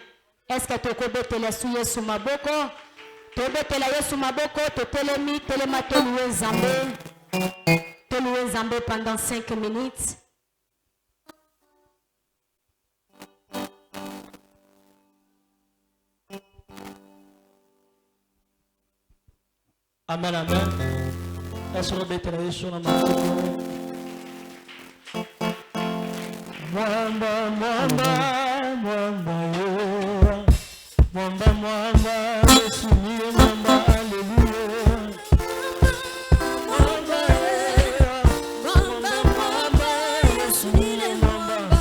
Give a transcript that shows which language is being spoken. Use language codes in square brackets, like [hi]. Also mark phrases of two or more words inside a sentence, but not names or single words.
[fr] Est-ce que [ln] tokobetela su Yesu maboko tobetela Yesu maboko totelemi telema toluwe Nzambe [fr] pendant 5 minutes. [ln] Amen, amen. Est-ce que betela Yesu na maboko? [sw] Mwamba, mwamba, mwamba, yeah. Mwamba, mwamba, Yesu niye mwamba, hallelujah. Mwamba, yeah. Mwamba, mwamba, Yesu niye mwamba.